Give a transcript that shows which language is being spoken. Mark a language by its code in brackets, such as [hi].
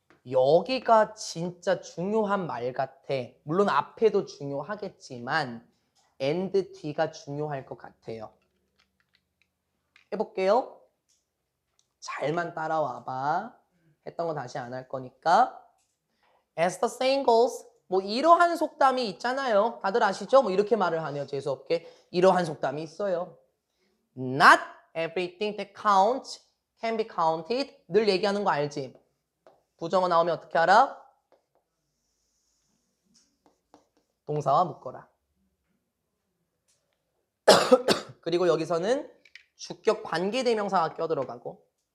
[ko] 여기가 진짜 중요한 말 같아. 물론 앞에도 중요하겠지만 and 뒤가 중요할 것 같아요. 해볼게요. 잘만 따라와봐. 했던 거 다시 안 할 거니까. [en] As the saying goes, [ko] 뭐 이러한 속담이 있잖아요. 다들 아시죠? 뭐 이렇게 말을 하네요. 재수없게. 이러한 속담이 있어요. [en] Not everything that counts can be counted. [ko] 늘 얘기하는 거 알지? 부정어 나오면 어떻게 알아? 동사와 묶어라. 그리고 여기서는 주격 관계대명사가 껴들어가고.